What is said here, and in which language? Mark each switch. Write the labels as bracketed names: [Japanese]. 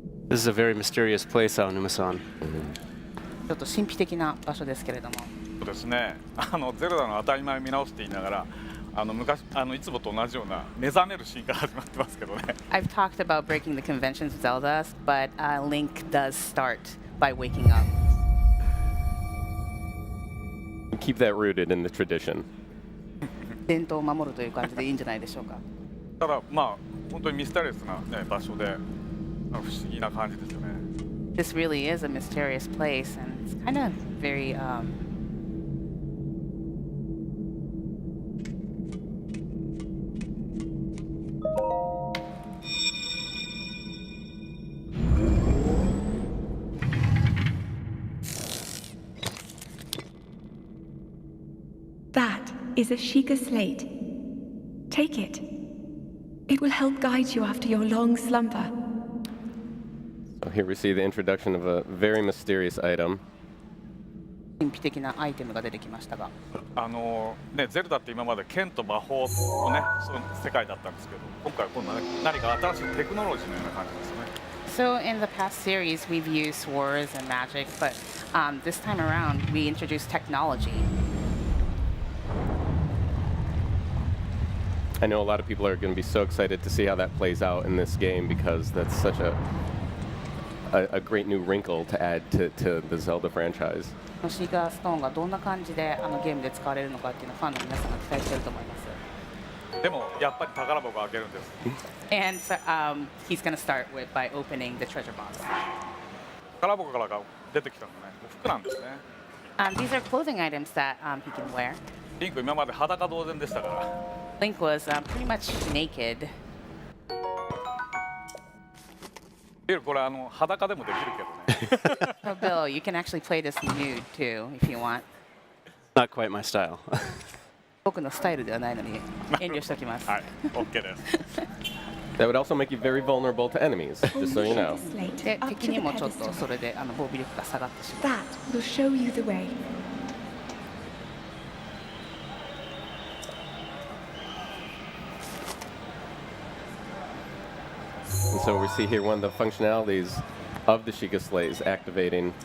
[English] This is a very mysterious place, Aonuma-san. [Japanese] ちょっと神秘的な場所ですけれども。そうですね。ゼルダの当たり前を見直すって言いながら、昔いつもと同じような目覚めるシーンから始まってますけどね。 [English] I've talked about breaking the conventions of Zelda, but Link does start by waking up. Keep that rooted in the tradition. [Japanese] 伝統を守るという感じでいいんじゃないでしょうか。ただまあ本当にミステリアスな、ね、場所で。不思議な感じですよね。 [English] This really is a mysterious place, and it's kind of very. That is a Sheikah slate. Take it. It will help guide you after your long slumber. So here we see the introduction of a very mysterious item. [Japanese] 神秘的なアイテムが出てきましたが。ね、ゼルダって今まで剣と魔法のね、その世界だったんですけど、今回今度は何か新しいテクノロジーのような感じですね。 [English] So in the past series, we've used swords and magic, but this time around, we introduced technology. I know a lot of people are going to be so excited to see how that plays out in this game because that's such a great new wrinkle to add to the Zelda franchise. [Japanese] シーカーストーンがどんな感じでゲームで使われるのかっていうのをファンの皆さんが期待していると思います。でもやっぱり宝箱を開けるんです。 [English] And so, he's going to start by opening the treasure box. [Japanese] 宝箱から出てきたのね、服なんですね。 [English] These are clothing items that he can wear. [Japanese] リンク今まで裸同然でしたから。 [English] Link was pretty much naked. [Japanese] これ裸でもできるけどね。 [English] So Bill, you can actually play this nude too if you want. Not quite my style. [Japanese] 僕のスタイルではないのに遠慮しておきます。はい、OK です。 [English] That would also make you very vulnerable to enemies, just so you know. [Japanese] で、敵にもちょっとそれで防備力が下がってしまう。 [English] That will show you the way. And so we see here one of the functionalities of the Sheikah Slate is activating